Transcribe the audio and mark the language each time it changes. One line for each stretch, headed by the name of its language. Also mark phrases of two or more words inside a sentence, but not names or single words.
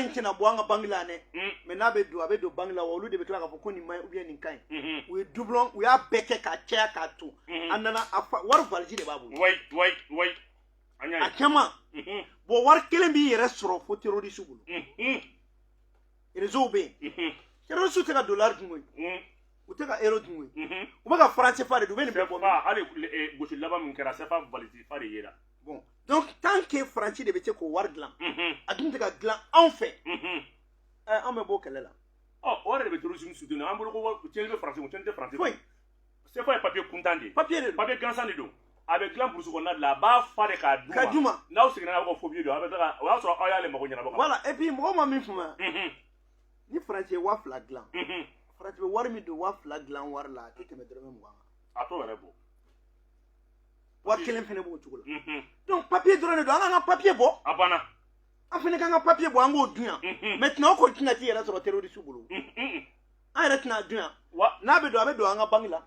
Bambara: in tɛna bɔ an ka banque la dɛ mais n'a bɛ don a bɛ don banque la wa olu de bɛ tila k'a fɔ ko nin maɲi
French: ou bien
Bambara: nin ka ɲi u ye doublon u y'a bɛɛ kɛ k'a caya k'a to a nana wari valise de b'a bolo a caman bon wari kelen b'i yɛrɛ sɔrɔ fo terroriste bolo réseau bɛ yen terroriste tɛ ka dollar dun koyi u tɛ ka euro dun koyi u bɛ ka franc CFA de dun u bɛ nin bɛɛ bɔ hali gosi laban min kɛra CFA valise fa de yera
French: bon donc tant que
Bambara: Faransi de bɛ se k'o wari dilan a dun tɛ ka dilan anw fɛ an bɛ bɔ kɛlɛ la o yɛrɛ de bɛ
French: terrorisme soutenir
Bambara: an bolo ko tiɲɛni bɛ Faransi ko tiɲɛni tɛ Faransi foyi
French: c'est pas papier
Bambara: kuntan de papier gansan de don a bɛ dilan burusi kɔnɔna de la a b'a fa de k'a d'u ma n'aw seginna n'a ka fobie don a bɛ taga o y'a sɔrɔ aw y'ale mago ɲɛnabɔ
French: voilà et puis
Bambara: mɔgɔ ma min fama ni faransi ye 2000 dilan faransi bɛ wari min don 2000 dilan wari la a tɛ tɛmɛ dɔrɔmɛ 20 kan a t'o yɛrɛ bɔ wari kelen fɛnɛ b'o cogo la
French: donc papier
Bambara: dɔrɔn de don an k'an ka papier bɔ a banna an fɛnɛ k'an ka papier bɔ an k'o dun yan maintenant o kɔni tɛna t'i yɛrɛ sɔrɔ terroriste bolo an yɛrɛ tɛna dun yan n'a bɛ don a bɛ don an ka banque la